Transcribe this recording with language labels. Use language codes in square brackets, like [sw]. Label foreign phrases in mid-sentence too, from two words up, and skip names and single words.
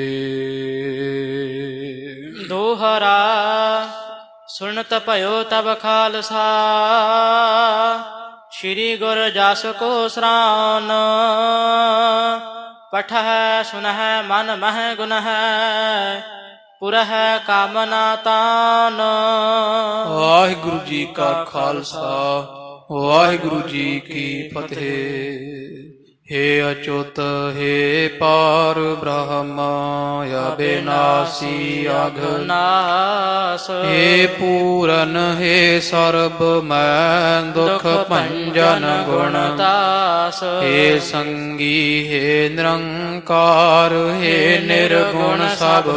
[bra] ਦੋਹਰਾ ਸੁਣਤ ਭਇਓ ਤਬ ਖਾਲਸਾ, ਸ਼੍ਰੀ ਗੁਰ ਜਸ ਕੋ ਸਰਾਨ। ਪਠਹਿ ਸੁਨਹਿ ਮਨ ਮਹਿ ਗੁਣ ਹੈ, ਪੁਰਹਿ ਕਾਮਨਾ ਤਾਨ। ਵਾਹਿਗੁਰੂ ਜੀ ਕਾ ਖਾਲਸਾ ਵਾਹਿਗੁਰੂ ਜੀ ਕੀ ਫਤਿਹ। हे अच्युत हे पार ब्रह्म अविनाशी नाश। हे पूरन हे सर्व मैं दुख भंजन गुण दास। हे संगी हे निरंकार हे निर्गुण सब